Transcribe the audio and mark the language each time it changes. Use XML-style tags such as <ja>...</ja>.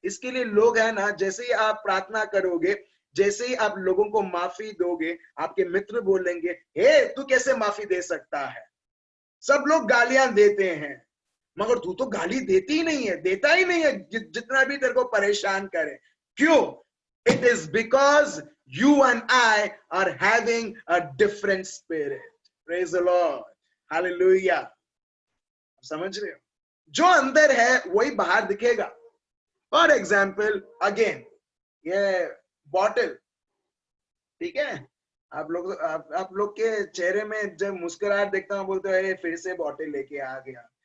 <hi>इसके लिए लोग है ना, जैसे ही आप प्रार्थना करोगे, जैसे ही आप लोगों को माफी दोगे, आपके मित्र बोलेंगे, हे तू कैसे माफी दे सकता है। सब लोग गालियां देते हैं, मगर तू तो गाली देती ही नहीं है, देता ही नहीं है, जितना भी तेरे को परेशान करे। क्यों?</hi> <en>It is because you and I are having a different spirit. Praise the Lord. Hallelujah.</en> <hi>समझ रहे हो? जो अंदर है वही बाहर दिखेगा।</hi> <en>for example,</en> <hi>अगेन ये बॉटल, ठीक है, आप लोग के चेहरे में जब मुस्कुराहट देखता हूँ बोलते हैं फिर से बॉटल लेके आ गया।</hi>